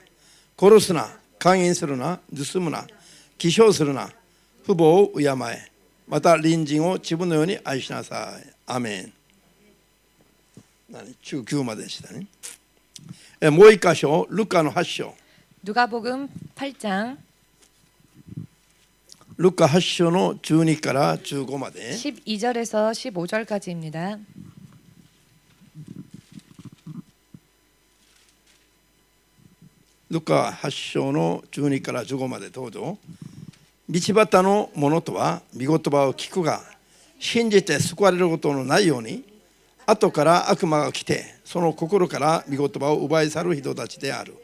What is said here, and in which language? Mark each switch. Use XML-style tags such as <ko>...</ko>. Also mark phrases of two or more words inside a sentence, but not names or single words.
<ja>殺すな、姦淫するな、盗むな、偽証するな、父母を敬え、また隣人を自分のように愛しなさい。アメン。19まででしたね。もう一箇所、ルカの8章。</ja> <ko>누가복음 8장</ko> <ja>ルカ8章の12から15まで。</ja> <ko>12절에서 15절까지입니다.</ko> <ja>ルカ8章の12から15までどうぞ。道端の者とは御言葉を聞くが信じて救われることのないように後から悪魔が来てその心から御言葉を奪い去る人たちである。</ja>